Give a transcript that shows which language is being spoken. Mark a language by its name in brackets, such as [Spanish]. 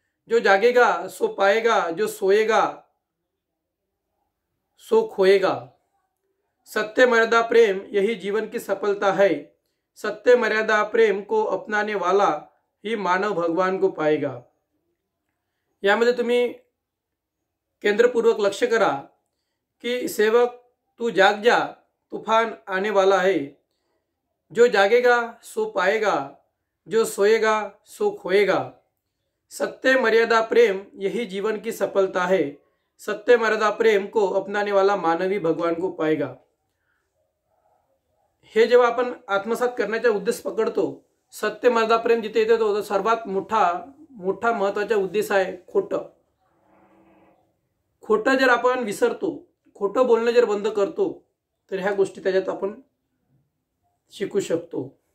[Hindi] जो जागेगा सो पाएगा, जो सोएगा सो खोएगा. सत्य मर्यादा प्रेम यही जीवन की सफलता है. सत्य मर्यादा प्रेम को अपनाने वाला ही मानव भगवान को पाएगा. [Marathi] यामध्ये तुम्ही केंद्रपूर्वक लक्ष करा की [Hindi] सेवक तू जाग जा, तूफान आने वाला है. जो जागेगा सो पाएगा, जो सोएगा सो खोएगा. सत्य मर्यादा प्रेम यही जीवन की सफलता है. सत्य मर्यादा प्रेम को अपनाने वाला मानवी भगवान को पाएगा. [Marathi] हे जेव्हा आपण आत्मसात करण्याचा उद्देश पकडतो, सत्य मर्यादा प्रेम जिथे येते तो सर्वात मोठा महत्त्वाचा उद्देश आहे खोटं जर आपण विसरतो, खोटं बोलणं जर बंद करतो तर ह्या गोष्टी त्याच्यात आपण शिकू शकतो.